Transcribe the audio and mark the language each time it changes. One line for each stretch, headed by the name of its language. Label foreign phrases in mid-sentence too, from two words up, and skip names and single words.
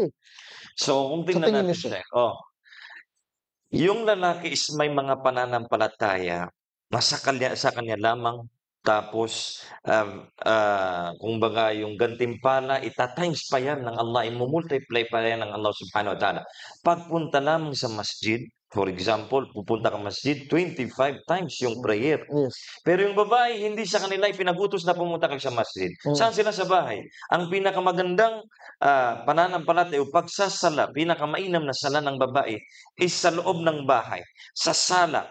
Filipino: So, kung tingnan tingin natin niyo, siya, yung lalaki is may mga pananampalataya na sa kanya lamang. Tapos, kumbaga yung gantimpala, ita-times pa yan ng Allah, imumultiply pa yan ng Allah
Arabic: سبحانه وتعالى.
Filipino: Pagpunta lamang sa masjid,
English: for example,
Filipino: pupunta ka masjid, 25 times yung prayer. Yes. Pero yung babae, hindi sa kanila ipinag-utos na pumunta kayo sa masjid. Saan sila sa bahay? Ang pinakamagandang pananampalataya o pagsasala, pinakamainam na sala ng babae is sa loob ng bahay, sa sala.